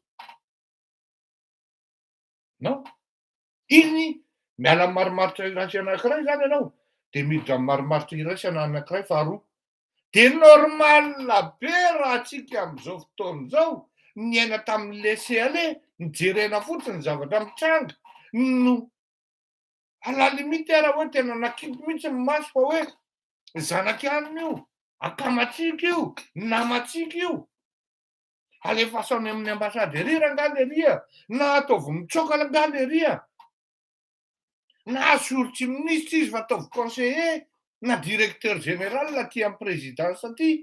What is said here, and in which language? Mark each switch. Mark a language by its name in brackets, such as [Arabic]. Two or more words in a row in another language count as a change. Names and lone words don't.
[Malagasy] Non, iny miala marimaritra iraisana anankiray zany ianao, de miditra marimaritra iraisana anankiray faharoa. De normal be raha tsika am'izao fotoana zao, niaina tamin'ny laisser-aller, nijerena fotsiny zavatra mitranga, no [French] à la limite [Malagasy] raha hoe tena nakipy mihitsy ny maso fa hoe zanaky anina io, akamatsika io, namatsika io. Alefasany amin'ny ambasady ery rangaly eria, na ataovy mitsoka rangaly eria, na asorotsy minisitra izy fa ataovy conseiller, na [French] directeur général [Malagasy] aty amin'ny présidence aty.